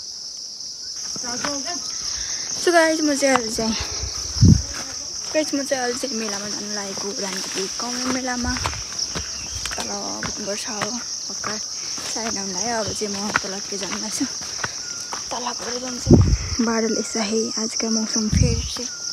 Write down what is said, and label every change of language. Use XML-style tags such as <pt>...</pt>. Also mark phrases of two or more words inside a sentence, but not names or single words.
<en>So guys</en> <ne>म चाहिँ अहिले चाहिँ मेलामा जानु लागेको रानीको कमेन्ट मेलामा तल पुग्नुपर्छ अब भर्खर 9:30 लाग्यो। अब चाहिँ म तलतिर जानु लाग्छु। तल गएर जान्छु।</ne> <hi>बादल ऐसा है आज का मौसम फिर से।</hi>